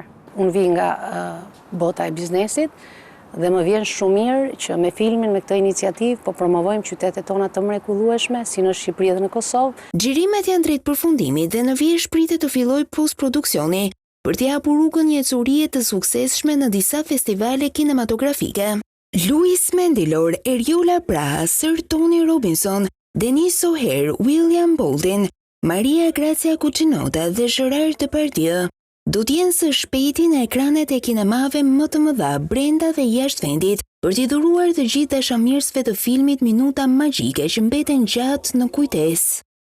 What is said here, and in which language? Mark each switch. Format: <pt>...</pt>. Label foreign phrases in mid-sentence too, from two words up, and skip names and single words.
<sq>Unë vi nga bota e biznesit dhe më vjen shumë mirë që me filmin, me këtë iniciativë, po promovojmë qytetet tona të mrekullueshme, si në Shqipëri dhe në Kosovë. Xhirimet janë drejt përfundimit dhe në vijë pritet të fillojë postproduksioni për të hapur rrugën një ecurije të suksesshme në disa festivale kinematografike. Louis Mendilor, Eriola Braha, Sir Tony Robinson, Denis O'Hare, William Baldwin, Maria Grazia Cucinotta dhe Gerard Depardieu do t'jenë së shpejti në ekranet e kinemave më të mëdha brenda dhe jashtë vendit për t'i dhuruar të gjithë dashamirësve të filmit minuta magjike që mbeten gjatë në kujtesë.</sq>